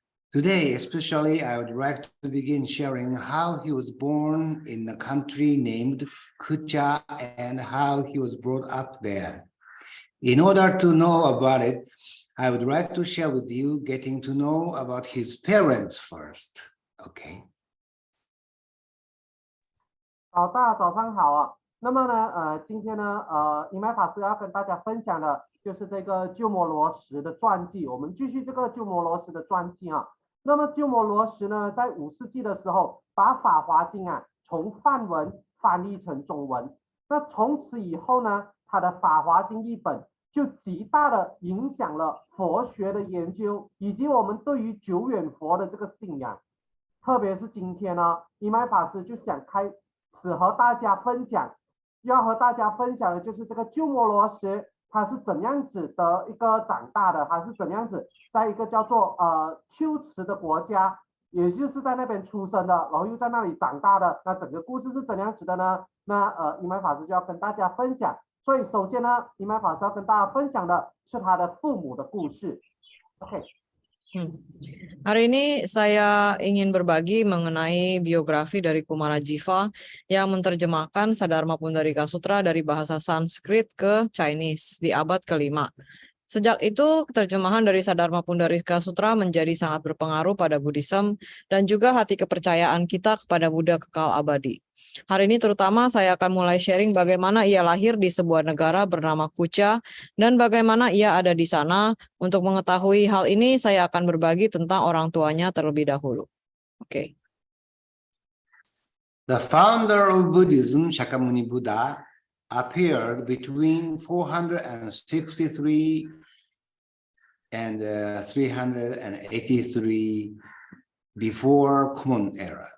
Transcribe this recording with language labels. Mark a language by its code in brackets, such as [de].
[en] Today, especially, I would like to begin sharing how he was born in a country named Kucha and how he was brought up there. In order to know about it, I would like to share with you getting to know about his parents first. Okay. [zh] 大家早上好啊。那么呢，今天呢，尼麦法师要跟大家分享的就是这个鸠摩罗什的传记。我们继续这个鸠摩罗什的传记啊。那么鸠摩罗什呢，在5世纪的时候，把《法华经》啊从梵文翻译成中文。那从此以后呢，他的《法华经》译本就极大的影响了佛学的研究，以及我们对于久远佛的这个信仰。特别是今天呢，尼麦法师就想开始和大家分享，要和大家分享的就是这个鸠摩罗什他是怎样子的一个长大的，他是怎样子在一个叫做龟兹的国家，也就是在那边出生的，然后又在那里长大的。那整个故事是怎样子的呢？那尼麦法师就要跟大家分享。所以首先呢，尼麦法师要跟大家分享的是他的父母的故事。 [en] OK。 [id] Hari ini saya ingin berbagi mengenai biografi dari Kumarajiva yang menerjemahkan Sadharma Pundarika Sutra dari bahasa Sanskrit ke Chinese di abad ke-5. Sejak itu, terjemahan dari Sadharma Pundarika Sutra menjadi sangat berpengaruh pada Buddhism dan juga hati kepercayaan kita kepada Buddha kekal abadi. Hari ini terutama saya akan mulai sharing bagaimana ia lahir di sebuah negara bernama Kucha dan bagaimana ia ada di sana. Untuk mengetahui hal ini, saya akan berbagi tentang orang tuanya terlebih dahulu. Oke. [en] The founder of Buddhism, Shakyamuni Buddha, appeared between 463 and 383 before Common Era.